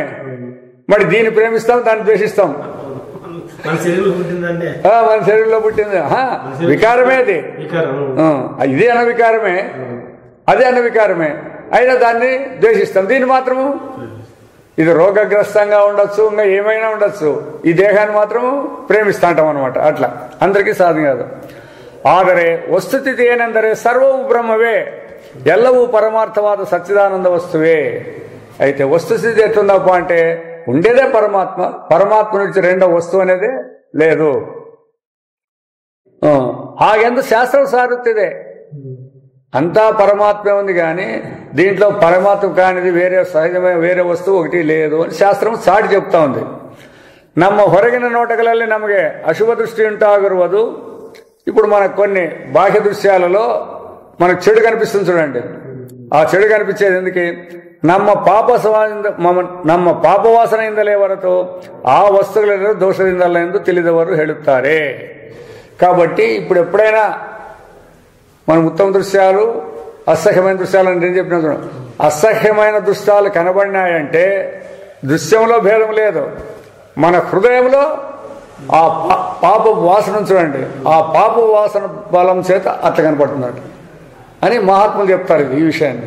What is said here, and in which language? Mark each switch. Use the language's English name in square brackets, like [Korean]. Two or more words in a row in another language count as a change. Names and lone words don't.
[Telugu] మరి దీన్ని ప్రేమిస్తాం, దాన్ని ద్వేషిస్తాం. మన శరీరంలో పుట్టింది వికారమే అది. ఇది అన్న వికారమే, అదే అన్న వికారమే. అయినా దాన్ని ద్వేషిస్తాం. దీన్ని మాత్రము ఇది రోగగ్రస్తంగా ఉండొచ్చు, ఇంకా ఏమైనా ఉండొచ్చు, ఈ దేహాన్ని మాత్రము ప్రేమిస్తా అంటాం అనమాట. అట్లా అందరికీ సాధ్యం కాదు. [Kannada] ಆದರೆ ವಸ್ತುಸ್ಥಿತಿ ಏನೆಂದರೆ ಸರ್ವವು ಬ್ರಹ್ಮವೇ, ಎಲ್ಲವೂ ಪರಮಾರ್ಥವಾದ ಸಚ್ಚಿದಾನಂದ ವಸ್ತುವೇ. [Telugu] అయితే వస్తుస్థితి ఎట్లుందప్ప అంటే ఉండేదే పరమాత్మ, పరమాత్మ నుంచి రెండో వస్తువు అనేది లేదు. [Kannada] ಹಾಗೆಂದು శాస్త్రం సారుತ್ತಿದೆ. [Telugu] అంతా పరమాత్మే ఉంది, కానీ దీంట్లో పరమాత్మ కానిది వేరే సహజమైన వేరే వస్తువు ఒకటి లేదు అని శాస్త్రం సాటి చెప్తా ఉంది. [Kannada] ನಮ್ಮ ಹೊರಗಿನ ನೋಟಗಳಲ್ಲಿ ನಮಗೆ ಅಶುಭ ದೃಷ್ಟಿ ಉಂಟಾಗಿರುವುದು. [Telugu] ఇప్పుడు మనకు కొన్ని బాహ్య దృశ్యాలలో మనకు చెడు కనిపిస్తుంది చూడండి. ఆ చెడు కనిపించేది ఎందుకు? [Kannada] ನಮ್ಮ ಪಾಪವಾಸನೆಯಿಂದಲೇ ಹೊರತು ಆ ವಸ್ತುಗಳೆಲ್ಲರೂ ದೋಷದಿಂದಲ್ಲ ಎಂದು ತಿಳಿದವರು ಹೇಳುತ್ತಾರೆ. [Telugu] కాబట్టి ఇప్పుడు ఎప్పుడైనా మనం ఉత్తమ దృశ్యాలు, అసహ్యమైన దృశ్యాలని నేను చెప్పిన చూడండి. అసహ్యమైన దృశ్యాలు కనబడినాయంటే దృశ్యంలో భేదం లేదు, మన హృదయంలో ఆ పాప వాసన చూడండి, ఆ పాప వాసన బలం చేత అట్లా కనపడుతున్నట్టు అని మహాత్ములు చెప్తారు ఈ విషయాన్ని.